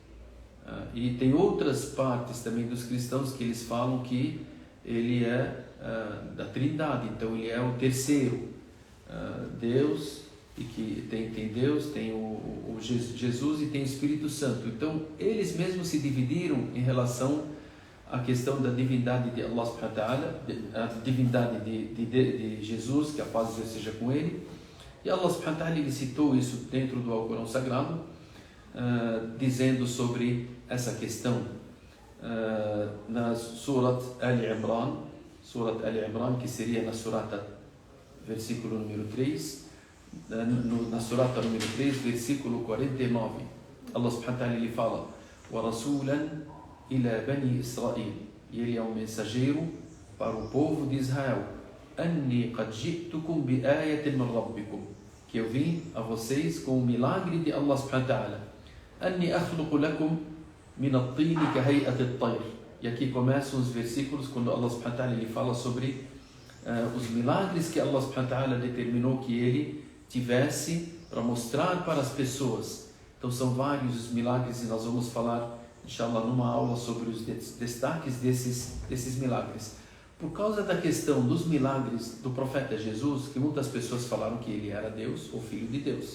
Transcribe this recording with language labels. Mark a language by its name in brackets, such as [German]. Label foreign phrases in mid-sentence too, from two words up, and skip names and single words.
[Portuguese] E tem outras partes também dos cristãos que eles falam que ele é da Trindade, então ele é o terceiro Deus, e que tem Deus, tem o Jesus e tem o Espírito Santo. Então eles mesmos se dividiram em relação à questão da divindade de [Arabic] الله سبحانه وتعالى, [Portuguese] a divindade de Jesus, que a paz de Deus seja com ele. E [Arabic] الله سبحانه وتعالى [Portuguese] ele citou isso dentro do Alcorão Sagrado, dizendo sobre essa questão na Surat Al-Imran, que seria na surata versículo número 3, na surata número 3, versículo 49. [Arabic] الله سبحانه وتعالى [Portuguese] ele fala: [Arabic] ورسولا إلى بني إسرائيل, [Portuguese] e ele é um mensageiro para o povo de Israel. [Arabic] أني قد جئتكم بآية من ربكم, [Portuguese] que eu vim a vocês com o milagre de [Arabic] الله سبحانه وتعالى. أني أخلق لكم من الطين كهيئة الطير. [Portuguese] E aqui começam os versículos quando [Arabic] الله سبحانه وتعالى [Portuguese] ele fala sobre os milagres que [Arabic] الله سبحانه وتعالى [Portuguese] determinou que ele tivesse para mostrar para as pessoas. Então são vários os milagres, e nós vamos falar, inshallah, numa aula sobre os destaques desses milagres. Por causa da questão dos milagres do profeta Jesus, que muitas pessoas falaram que ele era Deus ou filho de Deus.